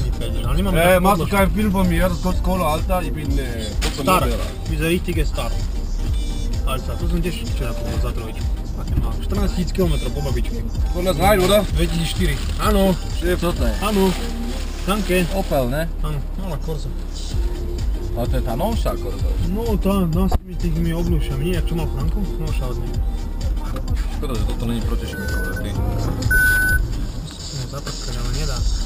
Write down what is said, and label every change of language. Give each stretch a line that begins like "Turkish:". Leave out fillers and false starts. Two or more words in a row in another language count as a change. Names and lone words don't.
Slovak: Ale nemáme
German: machst du keinen Film von mir, das kostet Kohle, Alter, ich bin Star,
Slovak: my sme
German: richtige star. Alter,
Slovak: to som tiež včera povedal za trojičku. 14 000 km po babičke.
German: Von das rein, oder? 2004.
Slovak: Áno. Co to je? Áno. Danke. Opel, ne? Áno, malá Corsa. Ale to je tá novšia Corsa. No tá, s tými obľúšami. Nie, čo mal Franko? Novšia od nej. Škoda, že toto není protišmikové, ty. No zaprskať, ale nedá.